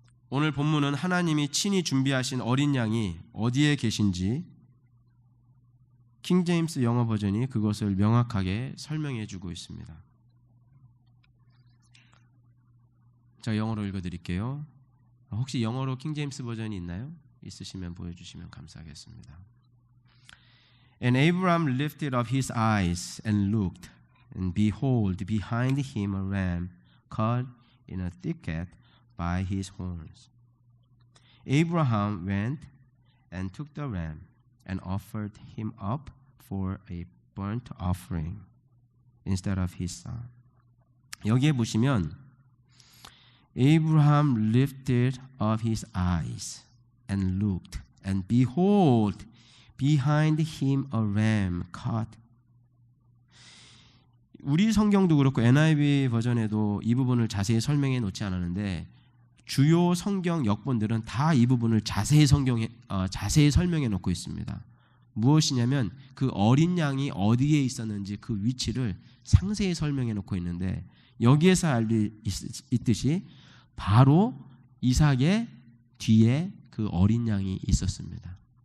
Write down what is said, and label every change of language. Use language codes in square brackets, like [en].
[ko] 오늘 본문은 하나님이 친히 준비하신 어린 양이 어디에 계신지 킹 제임스 영어 버전이 그것을 명확하게 설명해 주고 있습니다. 자, 영어로 읽어드릴게요. 혹시 영어로 킹 제임스 버전이 있나요? 있으시면 보여주시면 감사하겠습니다. [en] And Abraham lifted up his eyes and looked, and behold, behind him a ram caught in a thicket by his horns. Abraham went and took the ram and offered him up for a burnt offering instead of his son. [ko] 여기에 보시면 [en] Abraham lifted up his eyes and looked, and behold, behind him a ram caught. [ko] 우리 성경도 그렇고 NIV 버전에도 이 부분을 자세히 설명해 놓지 않았는데 주요 성경 역본들은 다 이 부분을 자세히 설명해 놓고 있습니다. 무엇이냐면 그 어린 양이 어디에 있었는지 그 위치를 상세히 설명해 놓고 있는데 여기에서 알고 있듯이 바로 이삭의 뒤에 그 어린 양이 있었습니다.